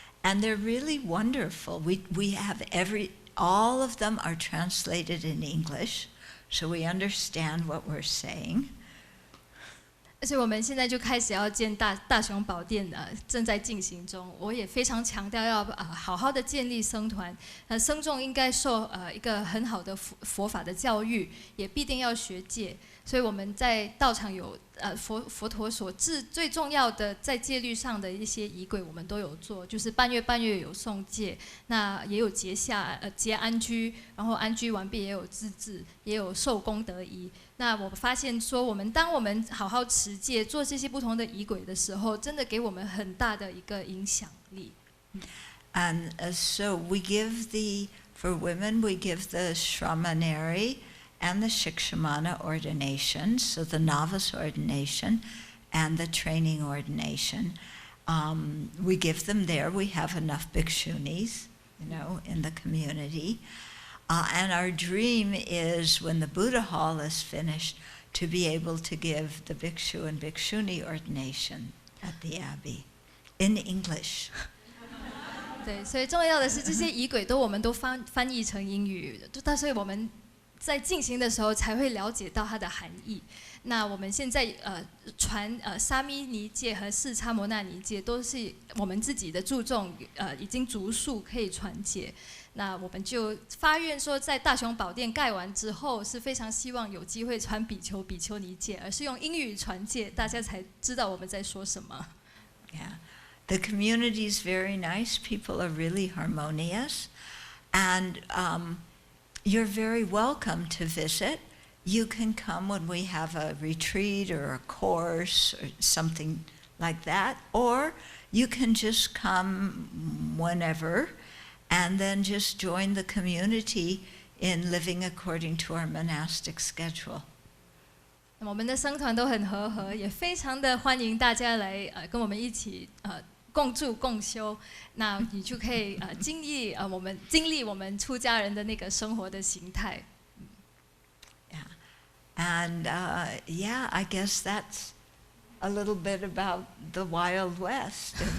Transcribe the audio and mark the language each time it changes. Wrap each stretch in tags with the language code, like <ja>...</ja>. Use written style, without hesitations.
<en>And they're really wonderful. We have all of them are translated in English, so we understand what we're saying.</en> <zh>所以我们现在就开始要建大雄宝殿，正在进行中。我也非常强调要好好的建立僧团，僧众应该受一个很好的佛法的教育，也必定要学戒。所以我们在道场有佛陀所制最重要的在戒律上的一些仪轨，我们都有做，就是半月有诵戒，那也有结安居，然后安居完毕也有自治，也有受功德仪。那我发现说，当我们好好持戒，做这些不同的仪轨的时候，真的给我们很大的一个影响力。</zh> <en>And so for women, we give the Shramaneri and the Shikshamana ordination, so the novice ordination and the training ordination. We give them there. We have enough bhikshunis, in the community. And our dream is, when the Buddha Hall is finished, to be able to give the bhikshu and bhikshuni ordination at the abbey in English.</en> <zh>对，所以重要的是这些仪轨我们都翻译成英语，所以我们在进行的时候才会了解到它的含义。那我们现在传沙弥尼戒和四叉摩那尼戒都是我们自己的注重，已经足数可以传解。那我们就发愿说，在大雄宝殿盖完之后，是非常希望有机会传比丘、比丘尼戒，而是用英语传戒，大家才知道我们在说什么。</zh> <en>Yeah, the community is very nice. People are really harmonious, and you're very welcome to visit. You can come when we have a retreat or a course or something like that, or you can just come whenever. And then just join the community in living according to our monastic schedule.</en> <zh>我们的僧团都很和合，也非常的欢迎大家来跟我们一起共住共修。那你就可以经历我们出家人的那个生活的形态。</zh> <en>Yeah, and I guess that's a little bit about the Wild West,</en>